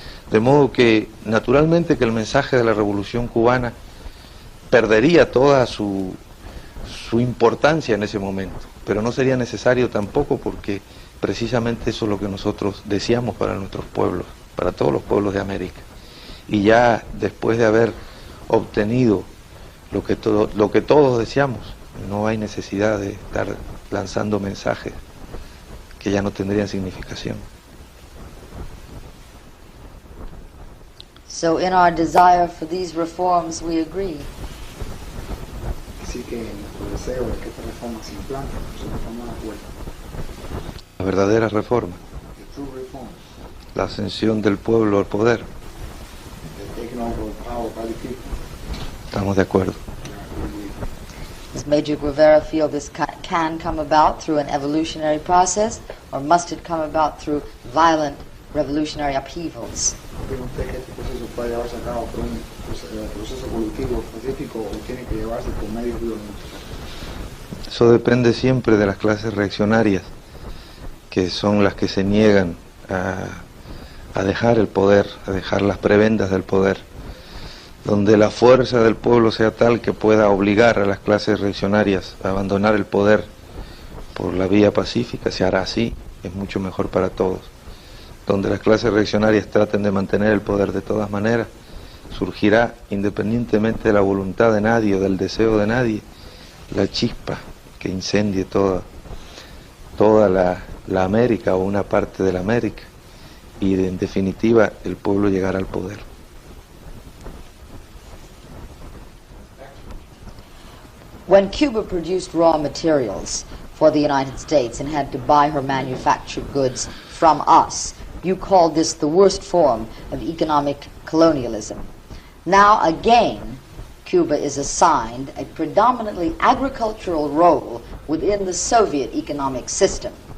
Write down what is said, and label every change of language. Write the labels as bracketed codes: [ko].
[es] De modo que, naturalmente, que el mensaje de la Revolución Cubana perdería toda su importancia en ese momento, pero no sería necesario tampoco, porque precisamente eso es lo que nosotros deseamos para nuestros pueblos, para todos los pueblos de América. Y ya después de haber obtenido lo que todos deseamos, no hay necesidad de estar lanzando mensajes que ya no tendrían significación. [en] So in our desire for these reforms, we agree. [es] Así que nuestro deseo de que esta reforma se implante, nosotros estamos de acuerdo. La verdadera reforma, [en] The true reforms, [es] la ascensión del pueblo al poder, [en] the taking over of power by the people. [es] estamos de acuerdo. [en] Does Major Guevara feel this can come about through an evolutionary process, or must it come about through violent revolutionary upheavals? [es] ¿Cree usted que este proceso puede llevarse a cabo por un proceso evolutivo pacífico o tiene que llevarse por medios violentos? Eso depende siempre de las clases reaccionarias, que son las que se niegan a dejar el poder, a dejar las prebendas del poder. Donde la fuerza del pueblo sea tal que pueda obligar a las clases reaccionarias a abandonar el poder por la vía pacífica, se hará así, es mucho mejor para todos. Donde las clases reaccionarias traten de mantener el poder de todas maneras, surgirá, independientemente de la voluntad de nadie o del deseo de nadie, la chispa que incendie toda la América o una parte de la América, y en definitiva el pueblo llegará al poder. [en] When Cuba produced raw materials for the United States and had to buy her manufactured goods from us, you called this the worst form of economic colonialism. Now again, Cuba is assigned a predominantly agricultural role within the Soviet economic system.